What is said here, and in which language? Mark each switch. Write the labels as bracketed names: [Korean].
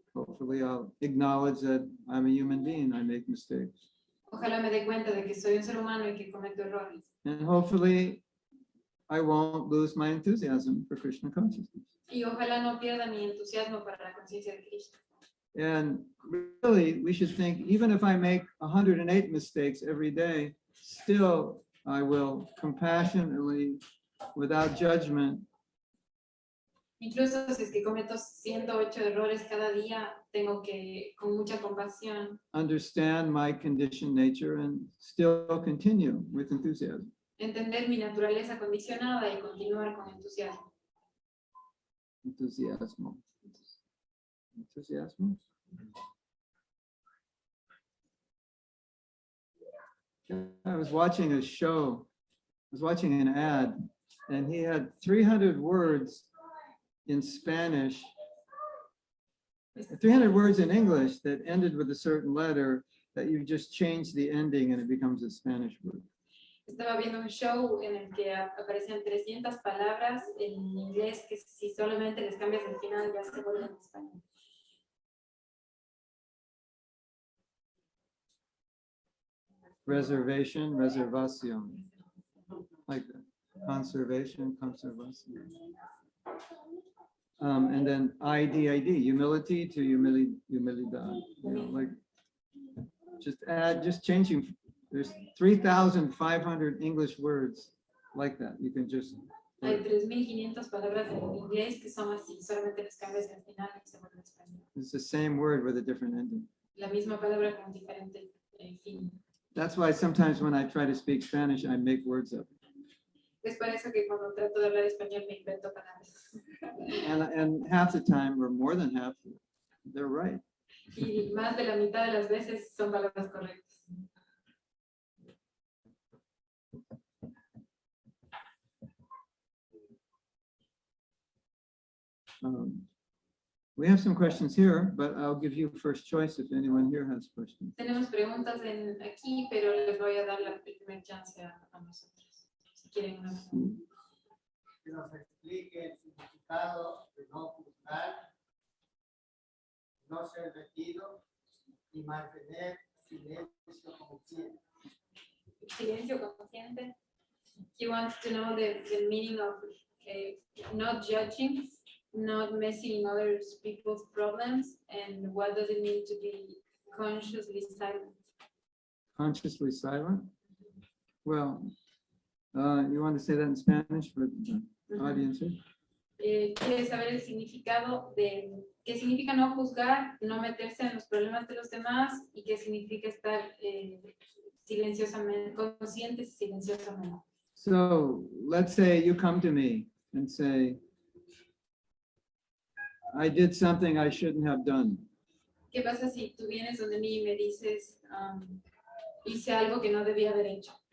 [English] Hopefully I'll acknowledge that I'm a human being, I make mistakes. [Spanish] Ojalá me dé cuenta de que soy un ser humano y que cometo errores. [English] And hopefully I won't lose my enthusiasm for Krishna consciousness. [Spanish] Y ojalá no pierda mi entusiasmo para la conciencia de Krishna. [English] And really, we should think, even if I make 108 mistakes every day, still I will compassionately, without judgment, [Spanish] Incluso si es que cometo 108 errores cada día, tengo que, con mucha compasión, [English] understand my conditioned nature and still continue with enthusiasm. [Spanish] entender mi naturaleza condicionada y continuar con entusiasmo. Enthusiasmo. Enthusiasmo? [English] I was watching a show, I was watching an ad, and he had 300 words in Spanish, 300 words in English that ended with a certain letter that you just change the ending and it becomes a Spanish word. [Spanish] Estaba viendo un show en el que aparecían 300 palabras en inglés que si solamente les cambias el final ya se vuelven en español. [English] Reservation, reservación, like that. Conservation, conservación. And then ID, humility to humildad. You know, like just changing. There's 3,500 English words like that. You can just. [Spanish] Hay 3,500 palabras en inglés que son así, solamente les cambias el final y se vuelve en español. [English] It's the same word with a different ending. [Spanish] La misma palabra con diferente fin. [English] That's why sometimes when I try to speak Spanish, I make words up. [Spanish] Es por eso que cuando trato de hablar español me invento palabras. [English] And half the time, or more than half, they're right. [Spanish] Y más de la mitad de las veces son palabras correctas. [English] We have some questions here, but I'll give you first choice if anyone here has questions. [Spanish] Tenemos preguntas aquí, pero les voy a dar la primera chance a nosotros. Si quieren una pregunta. Que nos explique el significado de no juzgar, no ser metido y mantener silencio consciente. Silencio consciente. [English] He wants to know the meaning of not judging, not messing other people's problems, and what does it mean to be consciously silent? Consciously silent? Well, you want to say that in Spanish for the audience here? [Spanish] Quiere saber el significado de qué significa no juzgar, no meterse en los problemas de los demás y qué significa estar silenciosamente, conscientes y silenciosamente. [English] So let's say you come to me and say, I did something I shouldn't have done. [Spanish] ¿Qué pasa si tú vienes donde mí y me dices, hice algo que no debía haber hecho?